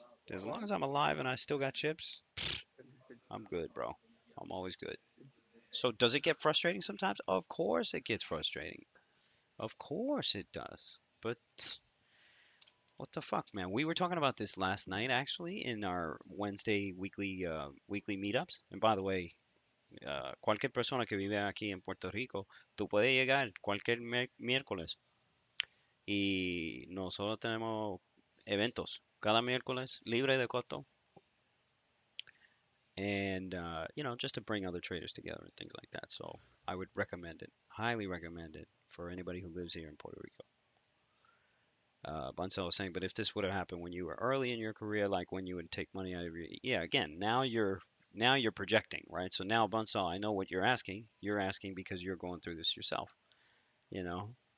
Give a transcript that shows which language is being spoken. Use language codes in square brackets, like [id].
[en] As long as I'm alive and I still got chips, I'm good, bro. I'm always good. So does it get frustrating sometimes? Of course it gets frustrating. Of course it does. But what the fuck, man? We were talking about this last night actually in our Wednesday weekly meetups. And by the way, [es] cualquier persona que vive aquí en Puerto Rico, tú puedes llegar cualquier miércoles y nosotros tenemos eventos cada miércoles libre de costo [en] and just to bring other traders together and things like that. So I would recommend it, highly recommend it for anybody who lives here in Puerto Rico. Bunsell was saying, but if this would have happened when you were early in your career, like when you would take money out of your, yeah, again, now you're projecting, right? So now Bunsell, I know what you're asking. You're asking because you're going through this yourself, you know.